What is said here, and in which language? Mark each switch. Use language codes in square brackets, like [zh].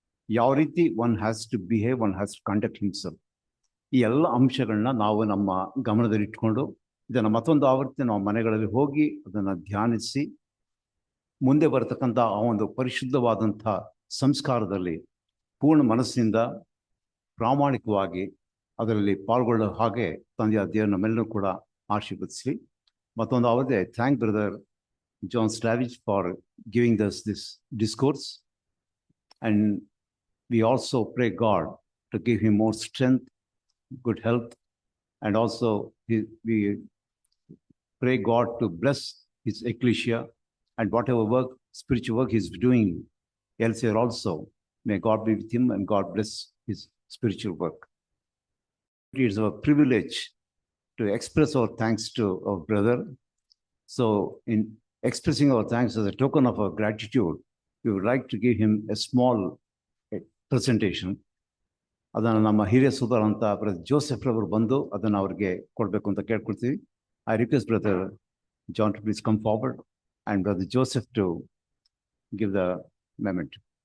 [kn] ಯಾವ ರೀತಿ [en] One has to behave, one has to conduct himself. [kn] ಈ ಎಲ್ಲ ಅಂಶಗಳನ್ನ ನಾವು ನಮ್ಮ ಗಮನದಲ್ಲಿಟ್ಕೊಂಡು ಇದನ್ನು ಮತ್ತೊಂದು ಆವೃತ್ತಿ ನಾವು ಮನೆಗಳಲ್ಲಿ ಹೋಗಿ ಅದನ್ನು ಧ್ಯಾನಿಸಿ ಮುಂದೆ ಬರತಕ್ಕಂಥ ಆ ಒಂದು ಪರಿಶುದ್ಧವಾದಂಥ ಸಂಸ್ಕಾರದಲ್ಲಿ ಪೂರ್ಣ ಮನಸ್ಸಿನಿಂದ ಪ್ರಾಮಾಣಿಕವಾಗಿ ಅದರಲ್ಲಿ ಪಾಲ್ಗೊಳ್ಳೋ ಹಾಗೆ ತಂದೆಯ ದೇವರು ನಮ್ಮೆಲ್ಲರೂ ಕೂಡ ಆಶೀರ್ವದಿಸಲಿ. ಮತ್ತೊಂದು ಅವಧಿ [en] I thank brother John Slavic for giving us this discourse, and we also pray God to to give him more strength, good health, and also we pray God to bless his ecclesia and whatever work, spiritual work he's doing elsewhere also. May God be with him and God bless his spiritual work. It is a privilege to express our thanks to our brother. So in expressing our thanks as a token of our gratitude, we would like to give him a small presentation. [kn] ಅದನ್ನು ನಮ್ಮ ಹಿರಿಯ ಸೋದರ ಅಂತ brother Joseph ರವರು ಬಂದು ಅದನ್ನು ಅವ್ರಿಗೆ ಕೊಡಬೇಕು ಅಂತ ಕೇಳ್ಕೊಳ್ತೀವಿ. [en] I request Brother John to please come forward and Brother Joseph to give the memento.